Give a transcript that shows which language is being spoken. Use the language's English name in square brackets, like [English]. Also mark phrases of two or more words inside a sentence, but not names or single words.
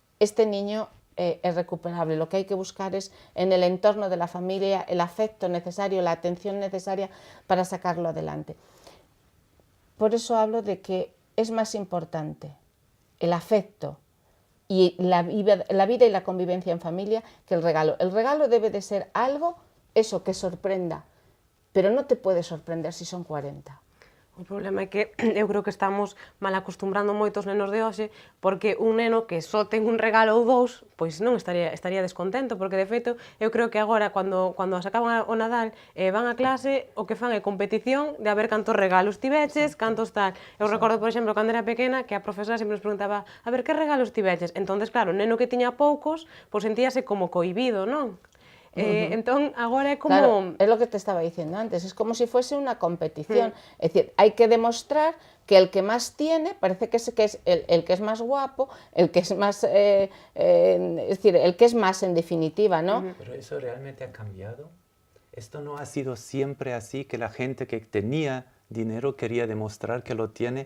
[Spanish] Este niño es recuperable. Lo que hay que buscar es en el entorno de la familia el afecto necesario, la atención necesaria para sacarlo adelante. Por eso hablo de que es más importante el afecto y la vida y la convivencia en familia que el regalo. El regalo debe de ser algo, eso, que sorprenda, pero no te puede sorprender si son 40. [Galician] O problema é que eu creo que estamos mal acostumbrando moitos nenos de hoxe, porque un neno que só ten un regalo ou dous, pois non estaría descontento, porque de feito eu creo que agora cando se acaban o Nadal van a clase, o que fan é competición de a ver cantos regalos tiveches, cantos tal. Eu recordo, por exemplo, cando era pequena, que a profesora sempre nos preguntaba a ver que regalos tiveches. Entonces, claro, o neno que tiña poucos, pois sentíase como cohibido, non? Entón, agora é como... Claro, [Spanish] es lo que te estaba diciendo antes, es como si fuese una competición. Es decir, hay que demostrar que el que más tiene, parece que es el que es más guapo, el que es más... es decir, el que es más en definitiva, ¿no? Pero eso realmente ha cambiado. Esto no ha sido siempre así, que la gente que tenía dinero quería demostrar que lo tiene.